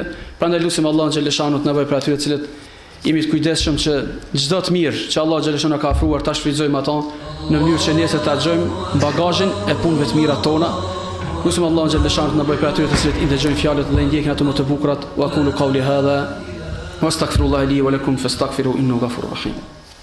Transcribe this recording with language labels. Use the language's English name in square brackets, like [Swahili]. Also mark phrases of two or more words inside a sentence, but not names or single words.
[Albanian] Prandaj lutim Allahun xhaleshanu të na bëjë për atyre të cilët jemi të kujdesshëm që çdo të mirë që Allahu xhaleshanu ka ofruar ta shfrytëzojmë ato në mënyrë që nesër ta xhojmë bagazhin e punëve të mira tona. Lutim Allahun xhaleshanu të na bëjë për atyre të cilët i dëgjojnë fjalët dhe i ndjekin ato më të bukurat. [Arabic] وقولوا قولي هذا وأستغفر الله لي ولكم فاستغفروه إنه غفور رحيم.